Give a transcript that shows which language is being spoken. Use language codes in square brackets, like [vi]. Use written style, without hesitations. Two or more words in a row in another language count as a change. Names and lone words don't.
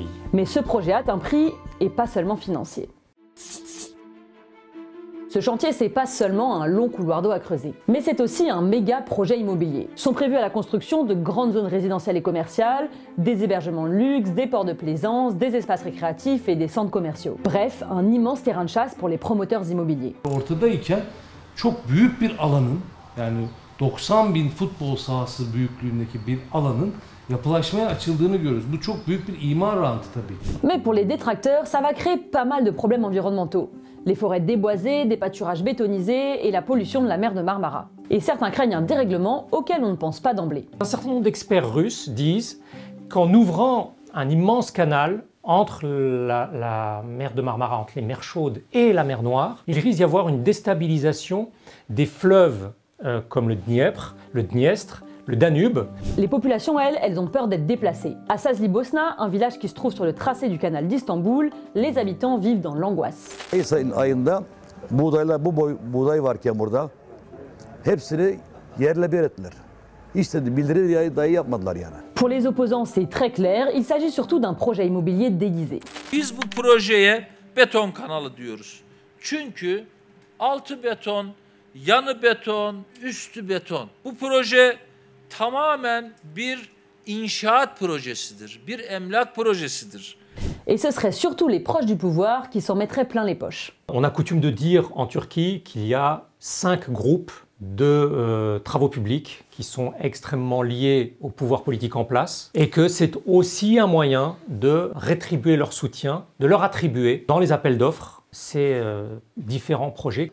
[fr] Mais ce projet a un prix et pas seulement financier. Ce chantier, c'est pas seulement un long couloir d'eau à creuser, mais c'est aussi un méga projet immobilier. Sont prévus à la construction de grandes zones résidentielles et commerciales, des hébergements de luxe, des ports de plaisance, des espaces récréatifs et des centres commerciaux. Bref, un immense terrain de chasse pour les promoteurs immobiliers. [tr] Ortadayken çok büyük bir alanın, yani 90.000 futbol sahası büyüklüğündeki bir alanın yapılaşmaya açıldığını görüyoruz. Bu çok büyük bir imar rantı tabii. [fr] Mais pour les détracteurs, ça va créer pas mal de problèmes environnementaux. Les forêts déboisées, des pâturages bétonisés et la pollution de la mer de Marmara. Et certains craignent un dérèglement auquel on ne pense pas d'emblée. Un certain nombre d'experts russes disent qu'en ouvrant un immense canal entre la mer de Marmara, entre les mers chaudes et la mer Noire, il risque d'y avoir une déstabilisation des fleuves comme le Dniepr, le Dniestre, le Danube. Les populations, elles ont peur d'être déplacées. À Sazlibosna, un village qui se trouve sur le tracé du canal d'Istanbul, les habitants vivent dans l'angoisse. [tr] Mayıs ayında buğdaylar, buğday varken burada hepsini yerle bir ettiler. Hiç de bildiri dahi yapmadılar yani. [fr] Pour les opposants, c'est très clair, il s'agit surtout d'un projet immobilier déguisé. [tr] Biz bu projeye beton kanalı diyoruz. Çünkü altı beton, yanı beton, üstü beton. Bu proje tamamen bir inşaat projesidir, bir emlak projesidir. [fr] Et ce serait surtout les proches du pouvoir qui s'en mettraient plein les poches. On a coutume de dire en Turquie qu'il y a 5 groupes de travaux publics qui sont extrêmement liés au pouvoir politique en place et que c'est aussi un moyen de rétribuer leur soutien, de leur attribuer dans les appels d'offres ces différents projets.